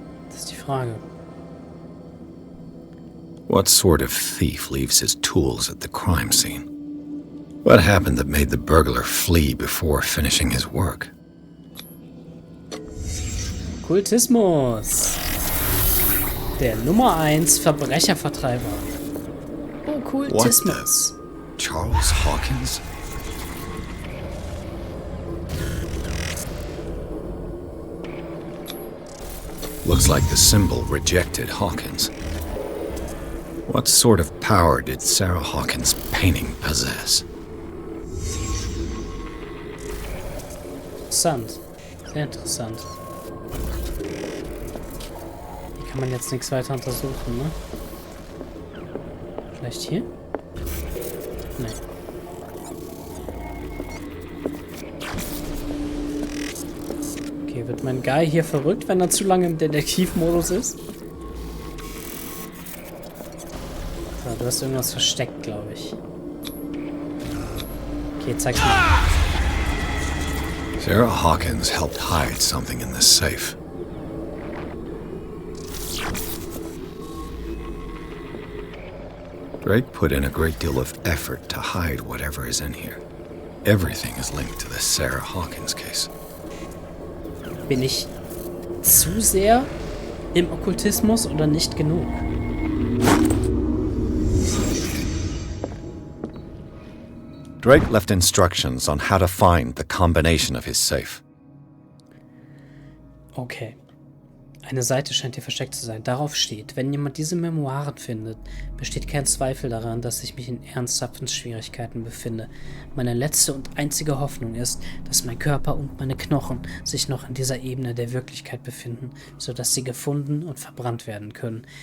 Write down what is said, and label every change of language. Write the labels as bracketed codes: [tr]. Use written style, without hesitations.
[de] Das ist die Frage. [en] What sort of thief leaves his tools at the crime scene? What happened that made the burglar flee before finishing his work? [de] Okkultismus. Der Nummer 1 Verbrechervertreiber. Okkultismus. Charles Hawkins? [en] Looks like the symbol rejected Hawkins. What sort of power did Sarah Hawkins' painting possess? [de] Interessant. Sehr interessant. Hier kann man jetzt nichts weiter untersuchen, ne? Vielleicht hier? Nein. Okay, wird mein Guy hier verrückt, wenn er zu lange im Detektivmodus ist? So, du hast irgendwas versteckt, glaube ich. Okay, zeig's mal. [en] Sarah Hawkins helped hide something in this safe. Drake put in a great deal of effort to hide whatever is in here. Everything is linked to the Sarah Hawkins case. [de] Bin ich zu sehr im Okkultismus oder nicht genug? [en] Drake left instructions on how to find the combination of his safe. [de] Okay. Eine Seite scheint hier versteckt zu sein. Darauf steht, wenn jemand diese Memoiren findet, besteht kein Zweifel daran, dass ich mich in ernsthaften Schwierigkeiten befinde. Meine letzte und einzige Hoffnung ist, dass mein Körper und meine Knochen sich noch in dieser Ebene der Wirklichkeit befinden, sodass sie gefunden und verbrannt werden können.